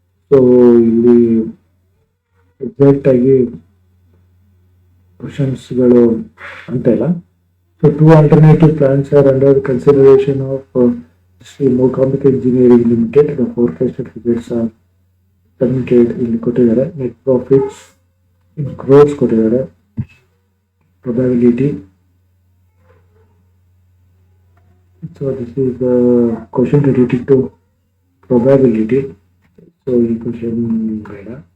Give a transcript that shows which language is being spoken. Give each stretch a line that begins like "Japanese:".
Kannada: So ಇಲ್ಲಿ exact ಆಗಿ ಕ್ವಶನ್ಸ್ಗಳು ಅಂತ ಇಲ್ಲ.
English: So 2 alternative plans are under consideration of Sri Mookambika Engineering Limited. The forecasted figures are submitted.
Kannada: ಇಲ್ಲಿ ಕೊಟ್ಟಿದ್ದಾರೆ.
English: net profits in crores
Kannada: ಕೊಟ್ಟಿದ್ದಾರೆ.
English: probability. So this is the question related to probability.
Kannada: So ಈ question ಬೇಡ.